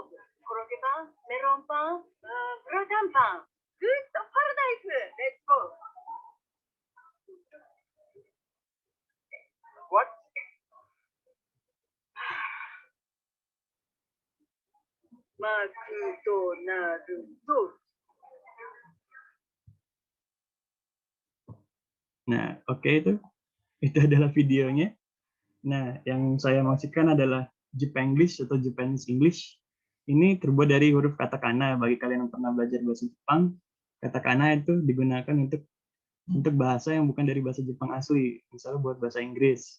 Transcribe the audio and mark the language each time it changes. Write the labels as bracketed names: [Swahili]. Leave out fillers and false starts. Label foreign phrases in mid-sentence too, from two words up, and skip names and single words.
[Japanese] コロッケパン、メロンパン、グラタンパン. [English] Good paradise. Let's go. What? [Japanese] マクドナルド。 [Indonesian] Nah, oke itu adalah videonya. Nah, yang saya maksudkan adalah Japanglish atau [English] Japanese English. [Indonesian] Ini terbuat dari huruf katakana. Bagi kalian yang pernah belajar bahasa Jepang, katakana itu digunakan untuk bahasa yang bukan dari bahasa Jepang asli, misalnya buat bahasa Inggris.